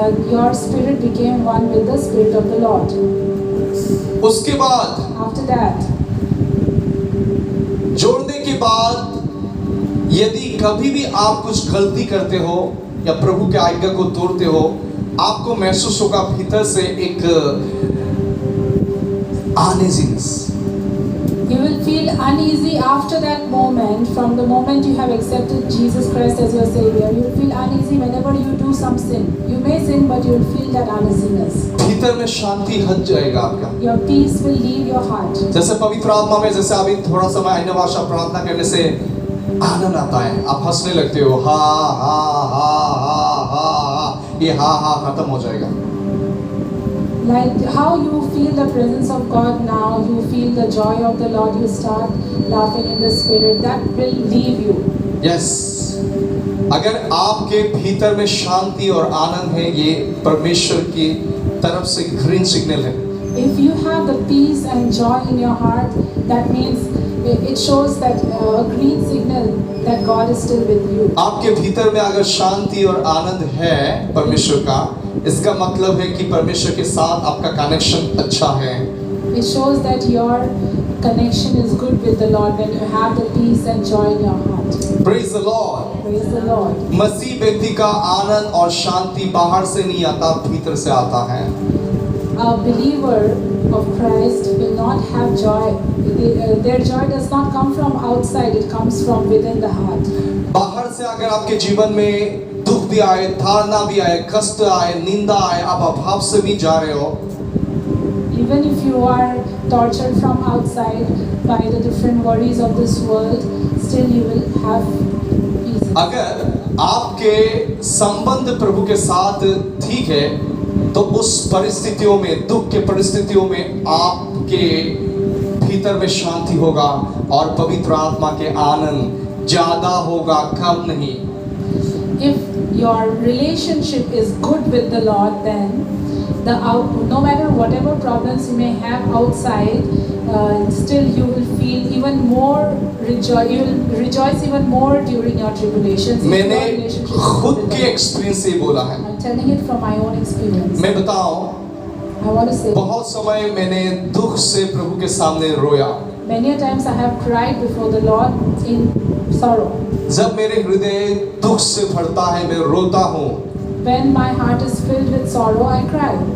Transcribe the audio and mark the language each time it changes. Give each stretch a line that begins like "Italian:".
English: your spirit became one with the spirit of the Lord.
Hindi: उसके बाद
English: After that,
Hindi: जोड़ने के बाद यदि कभी भी आप कुछ गलती करते हो या प्रभु के आज्ञा को तोड़ते हो, आपको महसूस होगा भीतर से एक uneasiness.
English: you will feel uneasy after that moment. From the moment you have accepted Jesus Christ as your Savior, you will feel uneasy whenever you do some sin. You may sin, but you will feel that uneasiness.
Hindi: भीतर में शांति हट जाएगा आपका।
English: Your peace will leave your heart.
Hindi: जैसे पवित्र आत्मा में जैसे अभी थोड़ा समय अन्य भाषा प्रार्थना करने से आनंद आता है, आप हंसने लगते हो, हा हा हा हा हा, ये हा हा खत्म हो जाएगा।
English: Like how you feel the presence of God now, you feel the joy of the Lord, you start laughing in the spirit, that will leave you. Yes.
Hindi: अगर आपके भीतर में शांति और आनंद है, ये परमेश्वर की तरफ से
English: green signal
Hindi: है।
English: If you have the peace and joy in your heart, that means it shows that a green signal that God is still with you.
Hindi: आपके भीतर में अगर शांति और आनंद है परमेश्वर का, इसका मतलब है कि परमेश्वर के साथ आपका कनेक्शन अच्छा है।
English: It shows that your connection is good with the Lord when you have the peace and joy in your heart. Praise the Lord. Praise the Lord.
Hindi: मसीह व्यक्ति का आनंद और शांति बाहर से नहीं आता, भीतर से आता है।
English: A believer of Christ will not have joy their joy does not come from outside, it comes from within the heart.
Hindi: बाहर से अगर आपके जीवन में दुख भी आए, ताड़ना भी आए, कष्ट आए, निंदा आए, आप अभाव से भी जा रहे हो,
English: Even if you are tortured from outside by the different worries of this world, still you will have peace.
Hindi: अगर आपके संबंध प्रभु के साथ ठीक है, तो उस परिस्थितियों में, दुख के परिस्थितियों में आपके भीतर में शांति होगा और पवित्र आत्मा के आनंद ज्यादा होगा, कम नहीं।
English: If your relationship is good with the Lord, then no matter whatever problems you may have outside, still you will feel even more you will rejoice even more during your tribulations.
Hindi: मैंने खुद के experience से बोला है।
English: I'm telling it from my own experience.
Hindi: मैं बताऊं,
English: I want to say,
Hindi: बहुत समय मैंने दुख से प्रभु के सामने रोया।
English: many a times I have cried before the Lord in sorrow.
Hindi: जब मेरे हृदय दुख से भरता है, मैं रोता हूँ।
English: When my heart is filled with sorrow, I cry.